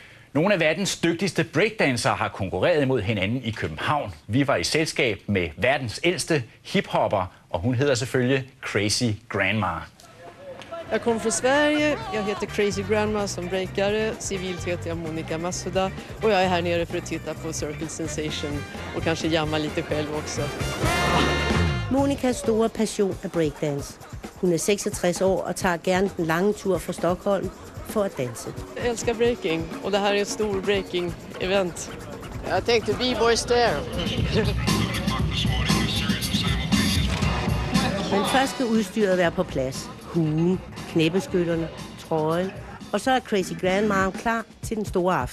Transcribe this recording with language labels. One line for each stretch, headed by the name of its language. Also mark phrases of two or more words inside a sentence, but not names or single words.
Danish: Nogle af verdens dygtigste breakdansere har konkurreret mod hinanden i København. Vi var i selskab med verdens äldste hiphopper, og hun hedder selvfølgelig Crazy Grandma.
Swedish: Jag kommer från Sverige, jag heter Crazy Grandma som breakare, civilt heter jag Monica Massuda och jag är här nere för att titta på Circle Sensation och kanske jamma lite själv också.
Danish: Monicas store passion er breakdance. Hun er 66 år og tager gerne den lange tur fra Stockholm for at danse.
Swedish: Jag älskar breaking och det här är ett stort breaking-event. Jag tänkte
English: B-boys there.
Danish: Men først skal udstyret være på plads. Huen, knæbeskytterne, trøjen. Og så er Crazy Grandma klar til den store aften.